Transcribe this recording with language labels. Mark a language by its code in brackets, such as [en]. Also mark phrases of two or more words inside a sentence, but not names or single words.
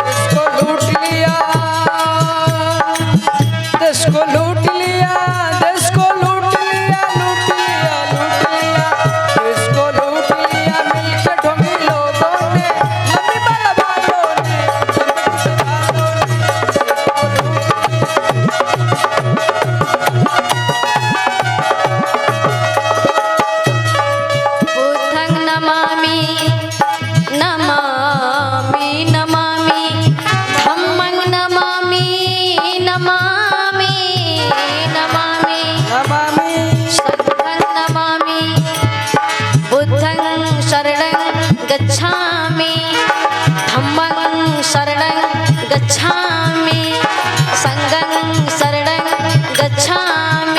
[hi] देश को लूट लिया, देश को लूट लिया, देश को लूट लिया, लूट लिया, लूट लिया, देश को लूट लिया, मिलके ढोंगी लोगों ने, लंबी बाला बालों ने, लपेट के बालों ने। [pi] बुद्धं नमामि नमामि नमामि, धम्मं नमामि नमामि नमामि, नमामि संघं नमामि, बुद्धं शरणं गच्छामि, धम्मं शरणं गच्छामि, संघं शरणं गच्छामि।